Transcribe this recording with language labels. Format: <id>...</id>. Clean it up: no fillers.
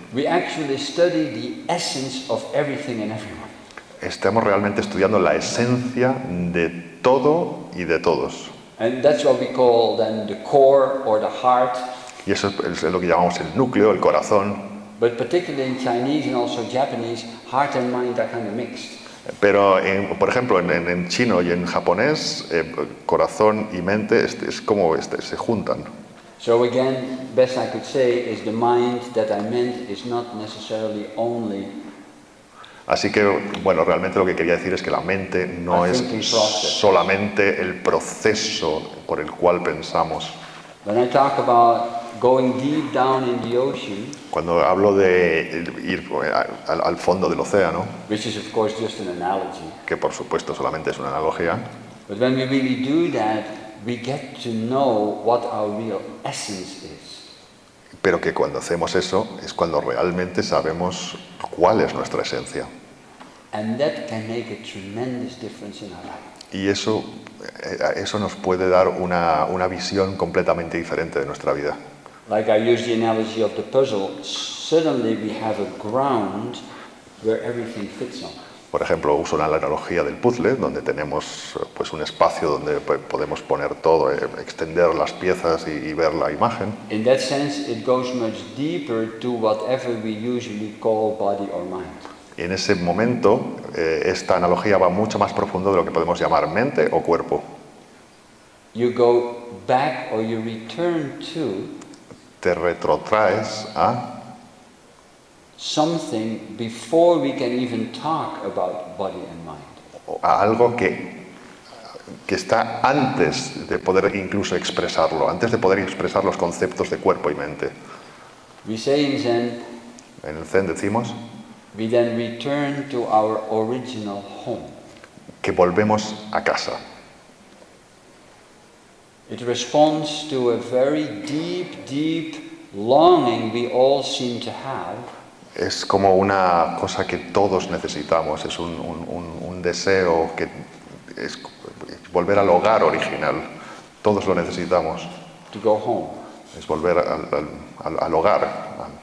<en>we actually study the essence of everything and everyone.</en> <es>estamos realmente estudiando la esencia de todo y de todos.</es> <en>And that's what we call then the core or the heart.</en> <es>Y eso es lo que llamamos el núcleo, el corazón.</es> <en>But particularly in Chinese and also Japanese, heart and mind are kind of mixed.</en> <es>Pero, por ejemplo, en chino y en japonés, corazón y mente es como se juntan.</es> <en>So again, best I could say is the mind that I meant is not necessarily only</en> <es>Así que, bueno, realmente lo que quería decir es que la mente no es solamente el proceso por el cual pensamos.</es> <en>when I talk about going deep down in the ocean,</en> <es>Cuando hablo de ir al fondo del océano,</es> <en>which is of course just an analogy,</en> <es>que por supuesto solamente es una analogía,</es> <en>but when we really do that, we get to know what our real essence is.</en> <es>pero que cuando hacemos eso es cuando realmente sabemos cuál es nuestra esencia.</es> <en>And that can make a tremendous difference in our life.</en> <es>Y eso nos puede dar una visión completamente diferente de nuestra vida.</es> <en>Like I use the analogy of the puzzle, suddenly we have a ground where everything fits on.</en> <es>Por ejemplo, uso la analogía del puzzle, donde tenemos pues un espacio donde podemos poner todo, extender las piezas y ver la imagen.</es> <en>In that sense, it goes much deeper to whatever we usually call body or mind.</en> <es>Y en ese momento, esta analogía va mucho más profundo de lo que podemos llamar mente o cuerpo.</es> <en>You go back or you return to</en> <es>Te retrotraes a</es> <en>something before we can even talk about body and mind.</en> <es>algo que está antes de poder incluso expresarlo, antes de poder expresar los conceptos de cuerpo y mente.</es> <en>We say in Zen,</en> <es>En el Zen decimos</es> <en>we then return to our original home.</en> <es>que volvemos a casa.</es> <en>It responds to a very deep, deep longing we all seem to have.</en> <es>Es como una cosa que todos necesitamos, es un deseo que es volver al hogar original. Todos lo necesitamos,</es> <en>To go home.</en> <es>es volver al hogar.</es>